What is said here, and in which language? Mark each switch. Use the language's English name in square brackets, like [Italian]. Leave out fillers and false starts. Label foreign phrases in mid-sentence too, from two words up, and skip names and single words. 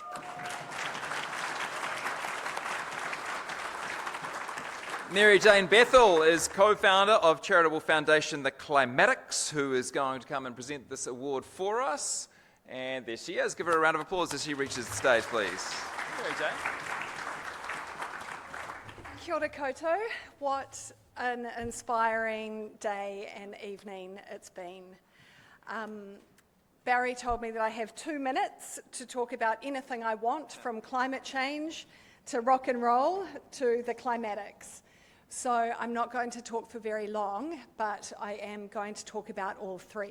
[English] Mary Jane Bethel is co-founder of charitable foundation The Climatics, who is going to come and present this award for us. And there she is. Give her a round of applause as she reaches the stage, please. Mary Jane. [Māori] Kia ora koutou. [English] What an inspiring day and evening it's been. Barry told me that I have 2 minutes to talk about anything I want, from climate change to rock and roll to the climatics. So I'm not going to talk for very long, but I am going to talk about all 3.